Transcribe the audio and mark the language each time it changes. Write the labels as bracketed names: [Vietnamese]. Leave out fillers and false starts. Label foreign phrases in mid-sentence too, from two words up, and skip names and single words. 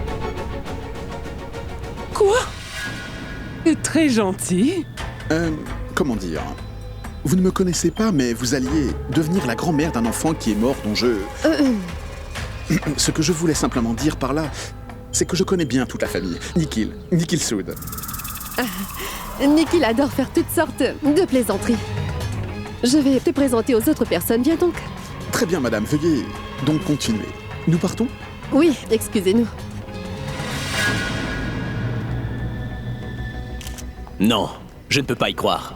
[French] Quoi? C'est très gentil. Comment dire? Vous ne me connaissez pas, mais vous alliez devenir la grand-mère d'un enfant qui est mort dont je... Ce que je voulais simplement dire par là, c'est que je connais bien toute la famille. Nikhil Sood. Nikhil adore faire toutes sortes de plaisanteries. Je vais te présenter aux autres personnes, viens donc. Très bien, madame, veuillez donc continuer. Nous partons? Oui, excusez-nous. Non, je ne peux pas y croire.